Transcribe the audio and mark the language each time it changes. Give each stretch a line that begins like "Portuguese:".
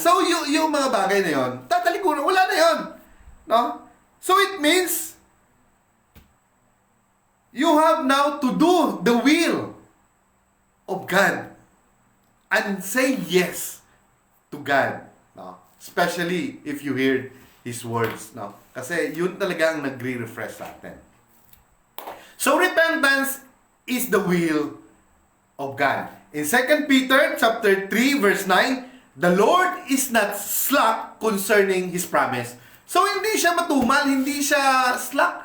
Filipino: So, yung mga bagay na yon, tatalikuran, wala na yon.
English: So, it means, you have now to do the will of God and say yes to God. Especially if you hear His words.
Filipino: Kasi yun talaga ang nagre-refresh sa atin.
English: So, repentance is the will of God. In 2 Peter chapter 3 verse 9, the Lord is not slack concerning His promise.
Filipino: So, hindi siya matumal, hindi siya slack.